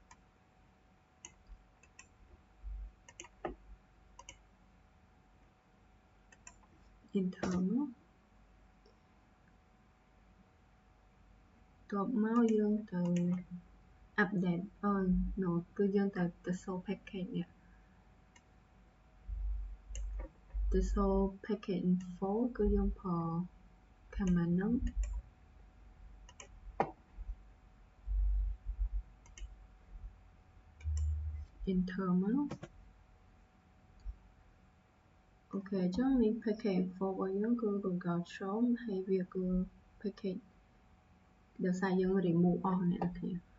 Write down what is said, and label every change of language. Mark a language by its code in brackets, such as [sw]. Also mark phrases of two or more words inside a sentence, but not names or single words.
[km] enter មកបន្ទាប់មកយើងទៅ update no គឺយើងទៅ [en] show package [km] នេះ ទៅ [en] show package info [km] គឺយើងប្រើ command ហ្នឹងenter មកអូខេអញ្ចឹងនេះ [en] package info [km] របស់យើងគឺ Google Chrome ហើយវាគឺ package ដោយសារយើង remove អស់អ្នកនរគ្នា